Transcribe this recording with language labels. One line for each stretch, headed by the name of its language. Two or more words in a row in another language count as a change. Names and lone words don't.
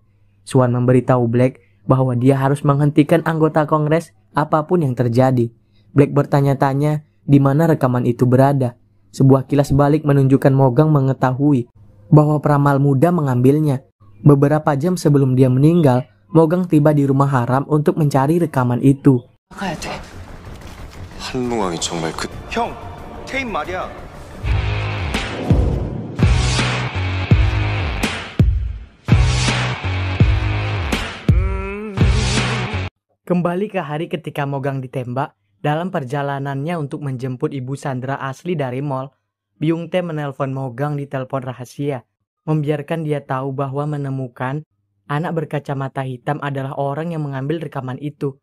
Indonesian: Swan memberitahu Black bahwa dia harus menghentikan anggota Kongres apapun yang terjadi. Black bertanya-tanya di mana rekaman itu berada. Sebuah kilas balik menunjukkan Mogang mengetahui bahwa peramal muda mengambilnya. Beberapa jam sebelum dia meninggal, Mogang tiba di rumah Haram untuk mencari rekaman itu.
Korean: 한룽왕이 정말 그... 형, 테임 말이야.
Indonesian: Kembali ke hari ketika Mogang ditembak, dalam perjalanannya untuk menjemput Ibu Sandra asli dari mall, Byung Tae menelpon Mogang di telepon rahasia, membiarkan dia tahu bahwa menemukan anak berkacamata hitam adalah orang yang mengambil rekaman itu.